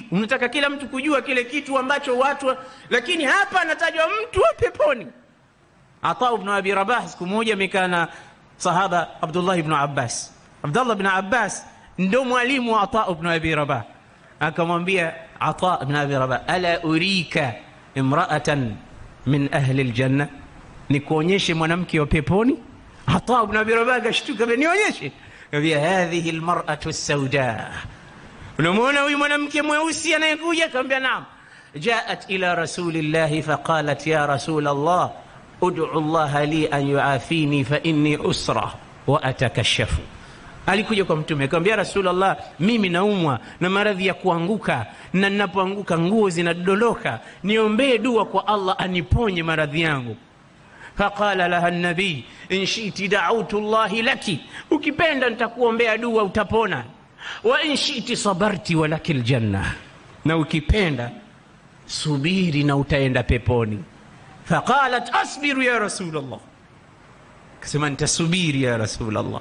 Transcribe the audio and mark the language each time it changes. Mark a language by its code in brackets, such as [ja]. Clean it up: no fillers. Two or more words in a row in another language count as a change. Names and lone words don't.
[sw] Unataka kila mtu kujua kile kitu ambacho watu, lakini hapa anatajwa mtu wa peponi. Ata ibn Abi Rabah siku moja amekaa na sahaba Abdullah ibn Abbas. Abdullah ibn Abbas ndio mwalimu wa Ata ibn Abi Rabah. akamwambia Ata ibn Abi Rabah, [ar] ألا أريك امرأة من أهل الجنة, [sw] nikuonyeshe mwanamke wa peponi? Ata ibn Abi Rabah akashtuka, nionyeshe. Akamwambia [ar] هذه المرأة السوداء, [sw] unamwona huyu mwanamke mweusi anayekuja? [ar] Akamwambia نعم جاءت إلى رسول الله فقالت يا رسول الله ادع الله لي أن يعافيني فإني أصرع وأتكشف. [sw] Alikuja kwa Mtume akamwambia, Rasulullah, mimi naumwa na maradhi ya kuanguka, na ninapoanguka nguo zinadondoka, niombee dua kwa Allah aniponye maradhi yangu. [ar] فقال لها النبي إن شئت دعوت الله لك, [sw] ukipenda nitakuombea dua utapona, [ar] وإن شئت صبرت ولك الجنة, [sw] na ukipenda subiri na utaenda peponi. [ar] فقالت أصبر يا رسول الله, [sw] kasema nitasubiri [ar] يا رسول الله.